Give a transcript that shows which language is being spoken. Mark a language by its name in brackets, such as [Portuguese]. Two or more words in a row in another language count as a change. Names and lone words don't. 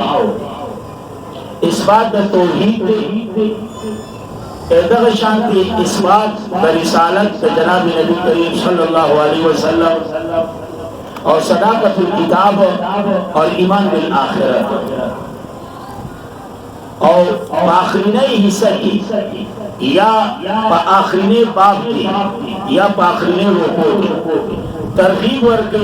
[Pashto] اثبات د توحید دغه شانتي اثبات د رسالت د جناب نبی کریم [Arabic] صلی الله علیه وسلم [Urdu] اور صداقت الکتاب اور ایمان بالآخرت اور آخرین حصہ کی یا آخرین باب کی یا آخرین رکوع کی ترغیب ورکی